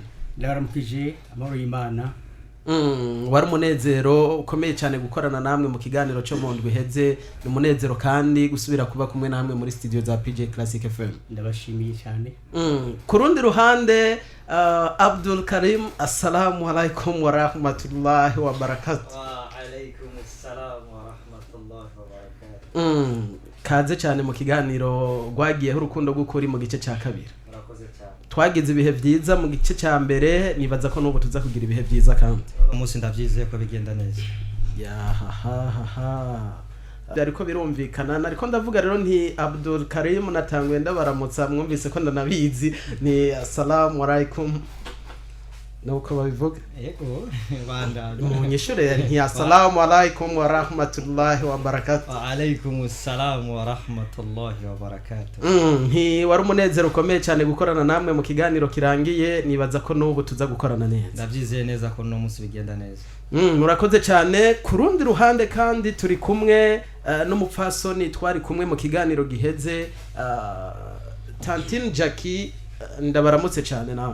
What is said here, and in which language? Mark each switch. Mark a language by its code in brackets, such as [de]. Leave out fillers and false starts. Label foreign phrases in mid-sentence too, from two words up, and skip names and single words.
[rn] Ndabaramukije amahoro y'Imana. Wari umunezero ukomeye cyane gukorana namwe mu kiganiro cyo mu ndwi heze ni umunezero kandi gusubira kuba kumwe namwe muri studio za PJ Classic FM. Ndabashimiye cyane. Kurundi ruhande Abdul Karim [ar] السلام عليكم ورحمة الله وبركاته. وعليكم السلام ورحمة الله وبركاته. [rn] Kaze cyane mu kiganiro gwagiye urukundo gukuri mu gice cya kabiri. Murakoze cyane. Twagize ibihe byiza mu gice cya mbere nibaza ko nubu tuza kugira ibihe byiza kandi. Umunsi ndavyizeye ko bigenda neza. Ya ha. Ariko birumvikana nariko ndavuga rero nti Abdul Karim natangwe ndabaramutsa mwumvise ko ndanabizi ni [ar] السلام عليكم [rn] nuko babivuga yego banda munyishure nti [ar] السلام عليكم ورحمة الله وبركاته. وعليكم السلام ورحمة الله وبركاته. [rn] Nti wari umunezero ukomeye cyane gukorana namwe mu kiganiro kirangiye nibaza ko nubu tuza gukorana neza. Ndavyizeye neza ko no munsi bigenda neza. Murakoze cyane. Kurundi ruhande kandi turi kumwe n'umupfasoni twari kumwe mu kiganiro giheze Tantine Jackie ndabaramutse cyane namwe.